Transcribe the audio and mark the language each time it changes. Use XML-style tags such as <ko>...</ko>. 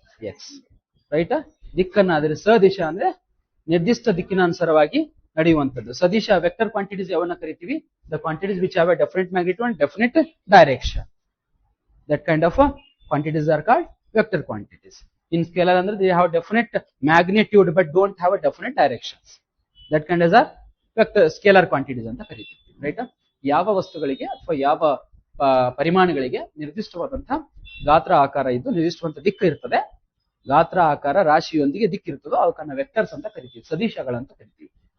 <kn>S, ರೈಟಾ? ದಿಕ್ಕನ್ನು ಆಧರಿಸಿ. ಸದಿಶ ಅಂದ್ರೆ ನಿರ್ದಿಷ್ಟ ದಿಕ್ಕಿನ ಅನುಸಾರವಾಗಿ ನಡೆಯುವಂಥದ್ದು. ಸದಿಶ ವೆಕ್ಟರ್ ಕ್ವಾಂಟಿಟೀಸ್ ಯಾವನ್ನ ಕರಿತೀವಿ?</kn> <en>The quantities which have a definite magnitude and definite direction. That kind of quantities are called vector quantities. In scalar ಅಂದ್ರೆ they have definite magnitude but don't have a definite directions. That kind as a vector scalar quantities</en> <kn>ಅಂತ ಕರೀತೀವಿ, right? ಯಾವ ವಸ್ತುಗಳಿಗೆ ಅಥವಾ ಯಾವ ಪರಿಮಾಣಗಳಿಗೆ ನಿರ್ದಿಷ್ಟವಾದಂತಹ ಗಾತ್ರ ಆಕಾರ ಇದ್ದು ನಿರ್ದಿಷ್ಟವಾದ ದಿಕ್ಕು ಇರ್ತದೆ, ಗಾತ್ರ ಆಕಾರ ರಾಶಿಯೊಂದಿಗೆ ದಿಕ್ಕಿರ್ತದೋ ಅವಕ್ಕನ್ನ ವೆಕ್ಟರ್ಸ್ ಅಂತ ಕರಿತೀವಿ, ಸದಿಶಗಳಂತ ಕರಿತೀವಿ.</kn>